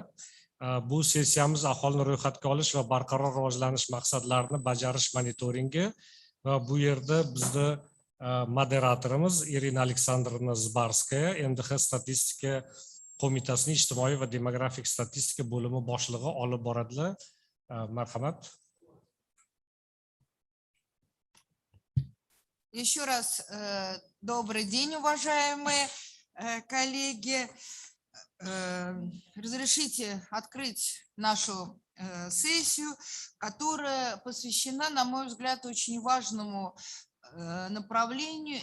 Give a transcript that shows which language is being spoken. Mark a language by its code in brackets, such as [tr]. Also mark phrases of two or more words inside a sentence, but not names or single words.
[uz] Bu sessiyamiz aholini ro'yxatga olish va barqaror rivojlanish maqsadlarini bajarish monitoringi va bu yerda bizni moderatorimiz Irina Aleksandrovna Zbarskaya, MDH statistika qo'mitasining ijtimoiy va demografik statistika bo'limi boshlig'i olib boradilar. Marhamat. [ru] Еще раз добрый день, уважаемые коллеги. Разрешите открыть нашу сессию, которая посвящена, на мой взгляд, очень важному направлению.